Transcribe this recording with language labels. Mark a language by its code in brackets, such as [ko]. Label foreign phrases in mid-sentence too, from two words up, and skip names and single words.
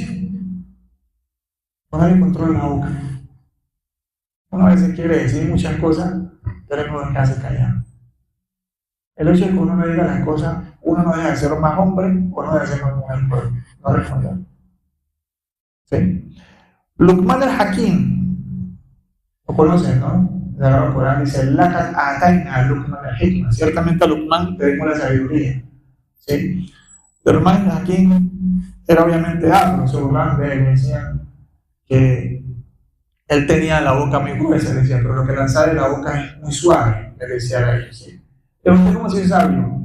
[es] Ponerle control en la boca. Uno a veces quiere decir muchas cosas, pero es mejor quedarse callado. El hecho de que uno no diga las cosas, uno no deja de ser más hombre o no deja de ser más mujer, no responder. ¿Sí? Luqman al-Hakim, lo conocen, ¿no? El Corán dice, [ar] لقد آتينا لقمان الحكمة. [es] Ciertamente a Luqman le dimos la sabiduría. ¿Sí? Pero Luqman al-Hakim era obviamente afro, se burlaban de él, decían que él tenía la boca muy gruesa, decía, pero lo que lanzaba de la boca es muy suave, le decía a ellos. ¿Sí? Pero usted, ¿cómo se sabio?